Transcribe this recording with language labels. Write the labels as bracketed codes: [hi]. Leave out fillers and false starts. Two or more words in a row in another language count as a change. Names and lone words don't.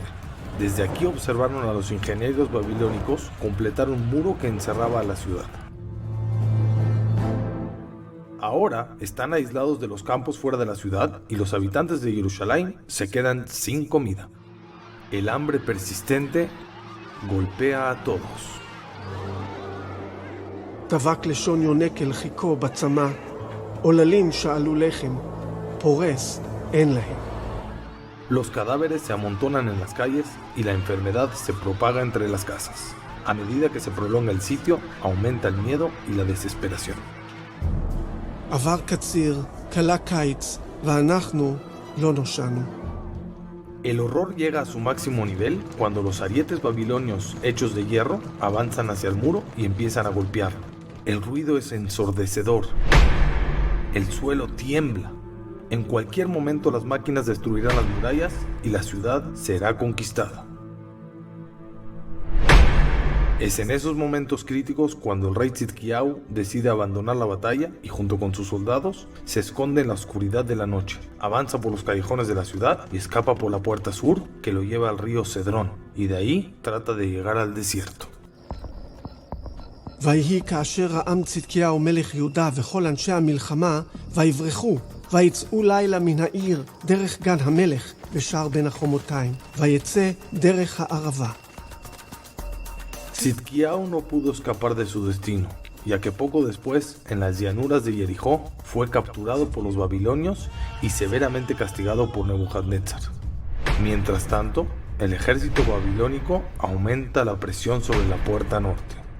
[es] Desde aquí observaron a los ingenieros babilónicos completar un muro que encerraba a la ciudad. Ahora están aislados de los campos fuera de la ciudad y los habitantes de Jerusalén se quedan sin comida. El hambre persistente golpea a todos. [he] דבק לשון יונק אל חיכו בצמא, עוללים שאלו לחם, פורס אין להם. [es] Los cadáveres se amontonan en las calles y la enfermedad se propaga entre las casas. A medida que se prolonga el sitio, aumenta el miedo y la desesperación. [he] עבר קציר, קלה קיץ, ואנחנו לא נושענו. [es] El horror llega a su máximo nivel cuando los arietes babilonios hechos de hierro avanzan hacia el muro y empiezan a golpear. El ruido es ensordecedor. El suelo tiembla. En cualquier momento las máquinas destruirán las murallas y la ciudad será conquistada. Es en esos momentos críticos cuando el rey Tzidkiyahu decide abandonar la batalla y junto con sus soldados se esconde en la oscuridad de la noche, avanza por los callejones de la ciudad y escapa por la puerta sur que lo lleva al río Cedrón, y de ahí trata de llegar al desierto. [he] ויהי כאשר העם צדקיהו מלך יהודה וכל אנשי המלחמה ויברחו ויצאו לילה מן העיר דרך גן המלך בשער בין החומותיים ויצא דרך הערבה. [es] Tzidkiyahu no pudo escapar de su destino, ya que poco después, en las llanuras de Jericó, fue capturado por los babilonios y severamente castigado por Nebuchadnezzar. Mientras tanto, el ejército babilónico aumenta la presión sobre la puerta norte.